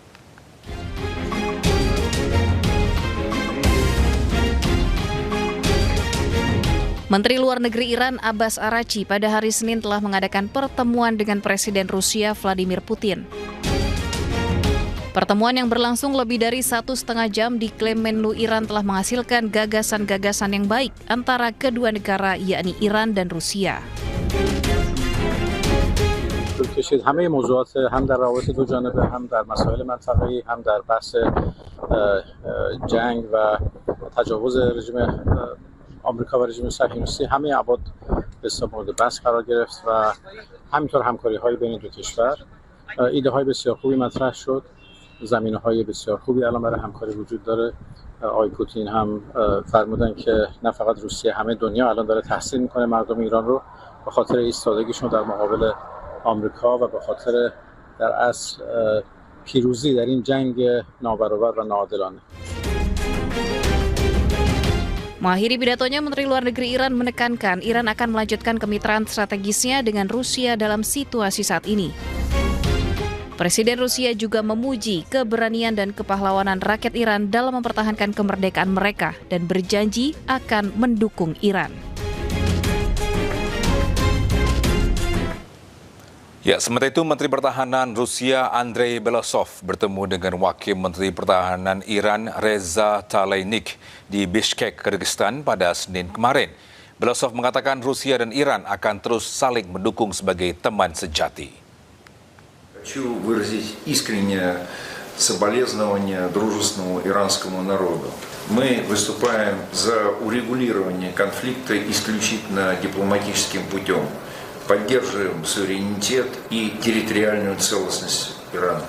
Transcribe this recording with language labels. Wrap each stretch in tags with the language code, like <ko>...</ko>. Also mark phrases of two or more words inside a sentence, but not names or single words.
<id>Menteri Luar Negeri Iran Abbas Araghchi pada hari Senin telah mengadakan pertemuan dengan Presiden Rusia Vladimir Putin. Pertemuan yang berlangsung lebih dari 1,5 jam diklaim Menlu Iran telah menghasilkan gagasan-gagasan yang baik antara kedua negara, yakni Iran dan Rusia.</id> <fa>کشید همه موضوعات هم در روابط دو جانبه هم در مسائل منطقه‌ای هم در بحث جنگ و تجاوز رژیم آمریکا و رژیم صهیونیستی همه ابعاد به مورد بحث قرار گرفت و همینطور همکاری‌های بین دو کشور ایده‌های بسیار خوبی مطرح شد زمینه‌های بسیار خوبی الان برای همکاری وجود داره آقای پوتین هم فرمودن که نه فقط روسیه همه دنیا الان داره تحسین می‌کنه مردم ایران رو به خاطر ایستادگیشون در مقابل آمریکا و به خاطر در اصل پیروزی در این جنگ نابرابر و ناعادلانه.</fa> <id>Mengakhiri pidatonya, Menteri Luar Negeri Iran menekankan Iran akan melanjutkan kemitraan strategisnya dengan Rusia dalam situasi saat ini. Presiden Rusia juga memuji keberanian dan kepahlawanan rakyat Iran dalam mempertahankan kemerdekaan mereka dan berjanji akan mendukung Iran. Ya, sementara itu Menteri Pertahanan Rusia Andrei Belousov bertemu dengan Wakil Menteri Pertahanan Iran Reza Talaynik di Bishkek, Kyrgyzstan pada Senin kemarin. Belousov mengatakan Rusia dan Iran akan terus saling mendukung sebagai teman sejati.</id> <ru>Хочу выразить искреннее соболезнование дружественному иранскому народу. Мы выступаем за урегулирование конфликта исключительно дипломатическим путем. Поддерживаем суверенитет и территориальную целостность Ирана.</ru>